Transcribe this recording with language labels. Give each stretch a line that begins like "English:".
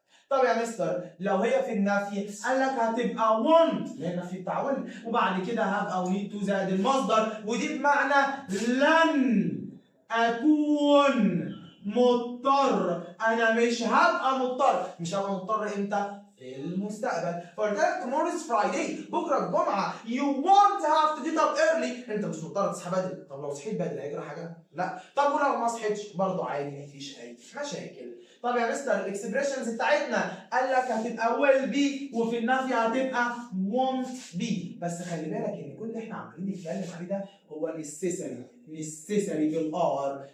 Arabic: طب يا مستر لو هي في النفي قال لك هتبقى want لان النفي بتاع will، وبعد كده have او need to زائد المصدر، ودي بمعنى لن اكون مضطر. انا مش هبقى مضطر، مش هبقى مضطر امتى؟ في المستقبل. فقلت لك
English: tomorrow is Friday
Arabic: بكره الجمعه
English: you won't have to get up early،
Arabic: انت مش مضطر تصحى بدري. طب لو صحيت بدري هيجرى حاجه؟ لا. طب ولو ما صحيتش برضه عادي مفيش اي مشاكل. طب يا مستر الاكسبريشنز بتاعتنا قال لك هتبقى
English: will be
Arabic: وفي النفي هتبقى
English: won't be،
Arabic: بس خلي بالك ان كل اللي احنا عمالين نتكلم عليه ده هو necessary بالار.